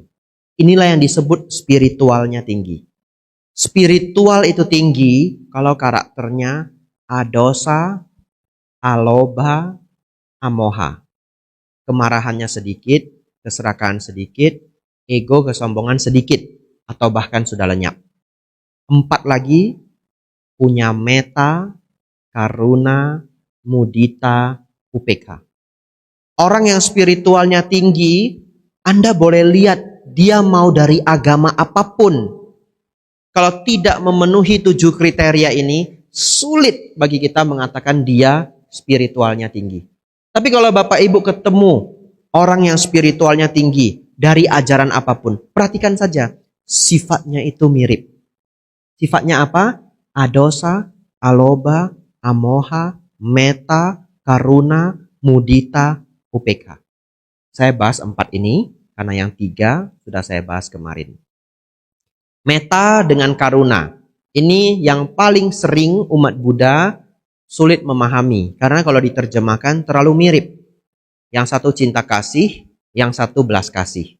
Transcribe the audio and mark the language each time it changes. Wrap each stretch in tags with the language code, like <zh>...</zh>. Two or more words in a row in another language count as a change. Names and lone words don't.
<id>Inilah yang disebut spiritualnya tinggi. Spiritual itu tinggi kalau karakternya</id> <pi>adosa, alobha, amoha.</pi> <id>Kemarahannya sedikit, keserakahan sedikit, ego, kesombongan sedikit, atau bahkan sudah lenyap. 4 lagi, punya</id> <pi>metta, karuna, mudita, upekha.</pi> <id>Orang yang spiritualnya tinggi, Anda boleh lihat dia mau dari agama apapun. Kalau tidak memenuhi 7 kriteria ini, sulit bagi kita mengatakan dia spiritualnya tinggi. Tapi kalau Bapak Ibu ketemu orang yang spiritualnya tinggi dari ajaran apapun, perhatikan saja sifatnya itu mirip. Sifatnya apa?</id> <pi>Adosa, alobha, amoha, metta, karuna, mudita, upekha.</pi> <id>Saya bahas 4 ini karena yang 3 sudah saya bahas kemarin. Metta dengan karuna. Ini yang paling sering umat Buddha sulit memahami. Karena kalau diterjemahkan terlalu mirip. Yang satu cinta kasih, yang satu belas kasih.</id>